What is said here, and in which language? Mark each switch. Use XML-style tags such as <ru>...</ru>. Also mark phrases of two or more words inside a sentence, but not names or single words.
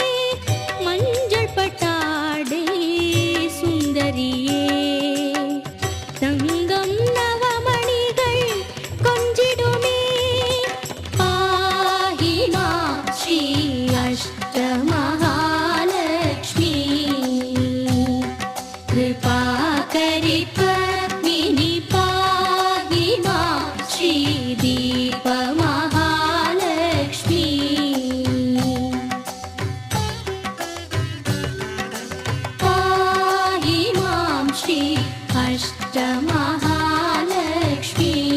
<ta>மஞ்சள் பட்டாடே சுந்தரியே. தங்கம் நவமணிகள் கொஞ்சிடுமே.</ta> <sa>पाहि मां श्री अष्टमहालक्ष्मी. कृपाकरि पद्मिनि पाहि मां श्रीदीपमहालक्ष्मी. पाहि मां श्री अष्टमहालक्ष्मी.</sa>